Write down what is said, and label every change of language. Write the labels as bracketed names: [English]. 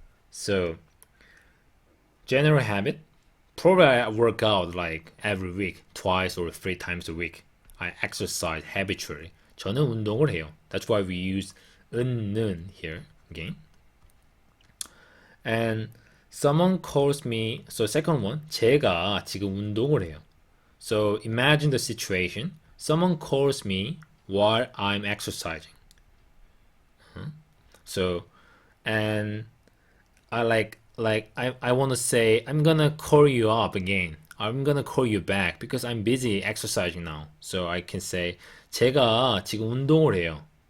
[English] So, general habit. Probably I work out like every week, twice or 3 times a week. I exercise habitually. [Korean] 저는 운동을 해요. [English] That's why we use 은는 here again. And someone calls me. So second one, [Korean] 제가 지금 운동을 해요. [English] So imagine the situation. Someone calls me while I'm exercising. So, and I I want to say I'm gonna call you up again. I'm gonna call you back because I'm busy exercising now. So I can say [Korean] 제가 지금 운동을 해요.